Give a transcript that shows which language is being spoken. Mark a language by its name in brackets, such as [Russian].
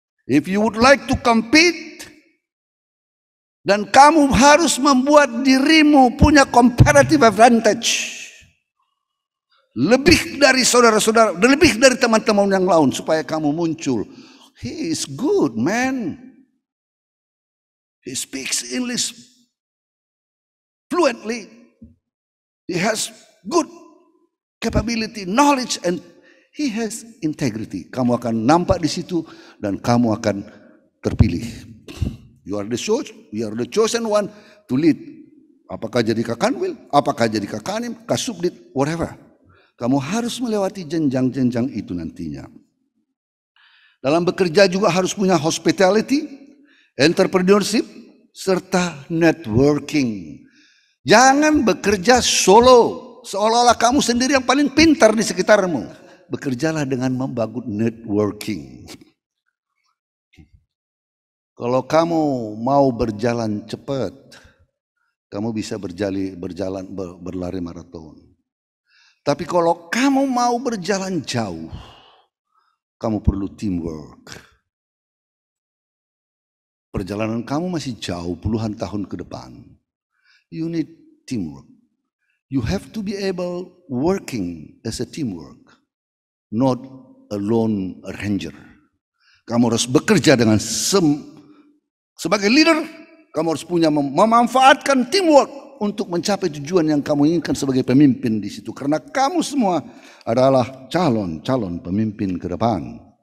[English] If you would like to compete, [Indonesian] dan kamu harus membuat dirimu punya [English] comparative advantage. [Indonesian] Lebih dari saudara-saudara, lebih dari teman-teman yang lain supaya kamu muncul. [English] He is good, man. He speaks English fluently. He has good capability, knowledge, and he has integrity. [Indonesian] Kamu akan nampak di situ dan kamu akan terpilih. [English] You are the chosen one to lead. [Indonesian] Apakah jadi Kakanwil, apakah jadi Kakanim, Kasubdit, whatever. Kamu harus melewati jenjang-jenjang itu nantinya. Dalam bekerja juga harus punya hospitality, entrepreneurship, serta networking. Jangan bekerja solo, seolah-olah kamu sendiri yang paling pintar di sekitarmu. Bekerjalah dengan membangun networking. Kalau kamu mau berjalan cepat, kamu bisa berlari maraton. Tapi kalau kamu mau berjalan jauh, kamu perlu teamwork. Perjalanan kamu masih jauh puluhan tahun ke depan. [English] You need teamwork. You have to be able working as a teamwork, not a lone ranger. [Indonesian] Kamu harus bekerja dengan sebagai leader, kamu harus punya memanfaatkan teamwork untuk mencapai tujuan yang kamu inginkan sebagai pemimpin di situ. Karena kamu semua adalah calon-calon pemimpin ke depan.